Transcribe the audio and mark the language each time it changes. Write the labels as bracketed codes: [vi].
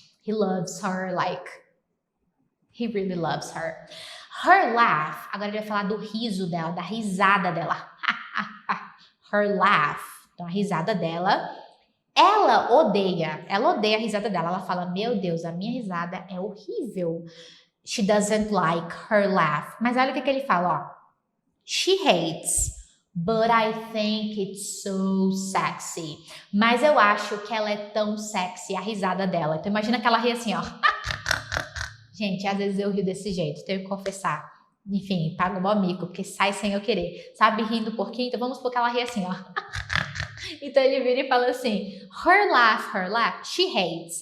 [en] He loves her, like, he really loves her. [pt] Her laugh, agora ele vai falar do riso dela, da risada dela. Her laugh, então a risada dela. Ela odeia a risada dela. Ela fala, meu Deus, a minha risada é horrível. She doesn't like her laugh. Mas olha o que ele fala, ó. [en] She hates, but I think it's so sexy. [pt] Mas eu acho que ela é tão sexy, a risada dela. Então imagina que ela ri assim, ó. Gente, às vezes eu rio desse jeito, tenho que confessar. Enfim, pago mó mico, porque sai sem eu querer. Sabe, rindo um pouquinho? Então vamos supor que ela ri assim, ó. Então ele vira e fala assim, her laugh, she hates.